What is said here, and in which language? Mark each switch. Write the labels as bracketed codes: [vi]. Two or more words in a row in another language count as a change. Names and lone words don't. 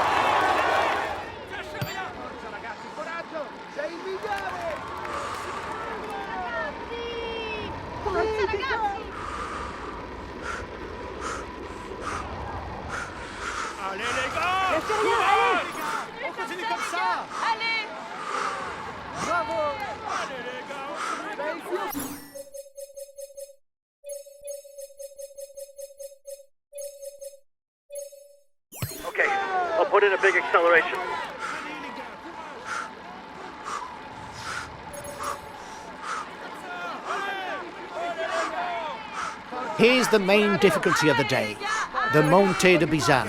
[it] Ragazzi, coraggio, sei il migliore. Forza ragazzi! [fr] Allez les gars. Lâchez rien, allez! On continue comme ça. Allez! Bravo. Allez les gars, on continue. [en] Okay, I'll put in a big acceleration. Here's the main difficulty of the day, the Montée de Bizanne.